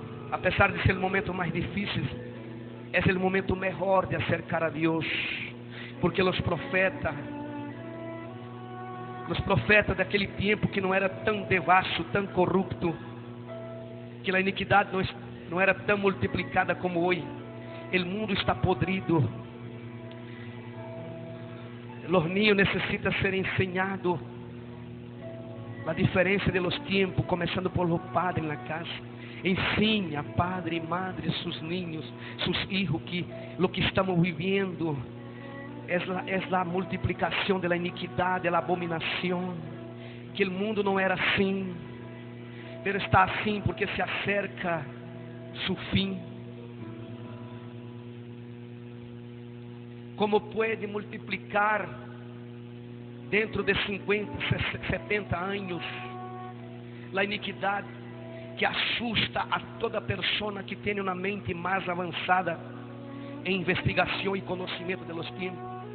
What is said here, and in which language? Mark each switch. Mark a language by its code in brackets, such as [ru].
[pt] A pesar de ser o momento mais difícil, é o momento melhor de acercar a Deus, porque os profetas daquele tempo que não era tão devasso, tão corrupto, que a iniquidade não era tão multiplicada como hoje. O mundo está podrido. Os niños necessitam ser ensinados a diferença [es] de los tiempos, [pt] começando [es] por los padres [pt] na casa. Ensina, padre e madre, [es] sus niños, sus hijos, que lo que estamos viviendo es la multiplicación de la iniquidad, de la abominación. Que el mundo [pt] não era assim, pero está assim porque [es] se acerca su fin. [pt] Como pode multiplicar dentro de 50, 70 anos a iniquidade que assusta a toda persona que tem uma mente mais avançada em investigação e conhecimento [es] de los tiempos?